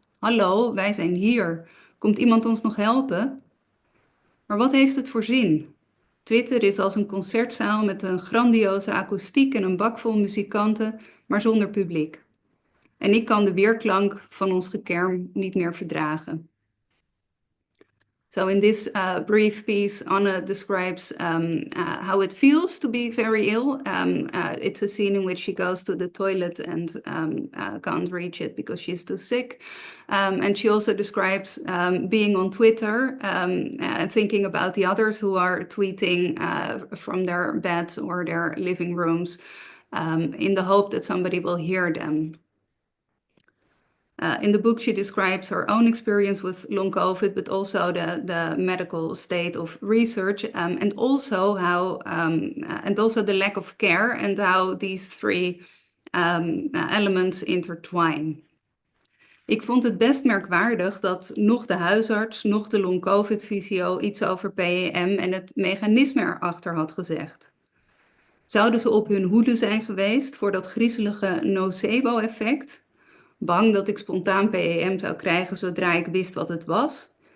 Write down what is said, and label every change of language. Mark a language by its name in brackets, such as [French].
[Dutch] Hallo, wij zijn hier. Komt iemand ons nog helpen? Maar wat heeft het voor zin? Twitter is als een concertzaal met een grandioze akoestiek en een bak vol muzikanten, maar zonder publiek. En ik kan de weerklank van ons gekerm niet meer verdragen. [English] So in this brief piece, Anna describes how it feels to be very ill. It's a scene in which she goes to the toilet and can't reach it because she's too sick. And she also describes being on Twitter and thinking about the others who are tweeting from their beds or their living rooms in the hope that somebody will hear them. In the book, she describes her own experience with long COVID, but also the medical state of research, and also how and also the lack of care and how these three elements intertwine. [Dutch] Ik vond het best merkwaardig dat nog de huisarts, nog de long COVID-fysio iets over PAM en het mechanisme erachter had gezegd. Zouden ze op hun hoede zijn geweest voor dat griezelige nocebo-effect? Bang dat ik spontaan PAM zou krijgen zodra ik wist wat het was?